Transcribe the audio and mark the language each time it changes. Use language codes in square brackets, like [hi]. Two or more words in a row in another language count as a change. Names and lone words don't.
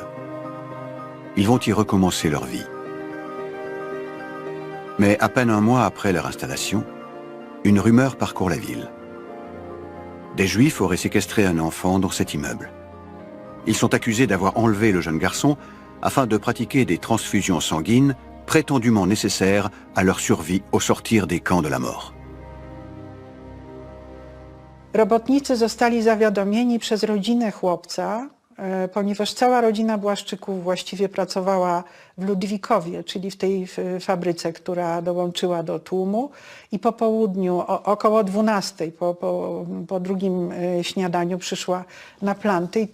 [fr] Ils vont y recommencer leur vie. Mais à peine un mois après leur installation, une rumeur parcourt la ville. Des Juifs auraient séquestré un enfant dans cet immeuble. Ils sont accusés d'avoir enlevé le jeune garçon afin de pratiquer des transfusions sanguines prétendument nécessaires à leur survie au sortir des camps de la mort. [pl] Robotnicy zostali zawiadomieni przez rodzinę chłopca, ponieważ cała rodzina Błaszczyków właściwie pracowała w Ludwikowie, czyli w tej fabryce, która dołączyła do tłumu, i po południu, około 12, po drugim śniadaniu przyszła na planty.